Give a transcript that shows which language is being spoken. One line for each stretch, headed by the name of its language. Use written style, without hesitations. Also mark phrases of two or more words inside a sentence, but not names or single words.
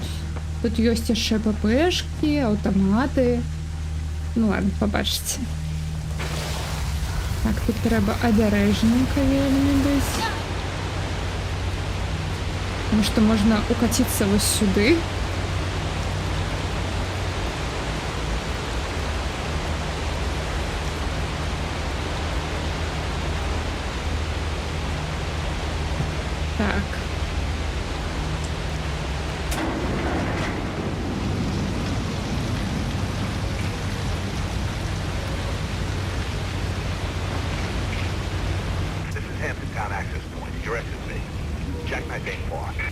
Belarusian: Тут ёсць яшчэ ППшки, аўтаматы. Ну ладно, побачыце. Так, тут трэба абярэжненька вельмі быць.
Russian: Потому что
Belarusian: можна укаціцца вось сюды. Так.
English: This is Hampton Town access point. Your exit B. Jackknife ain't far.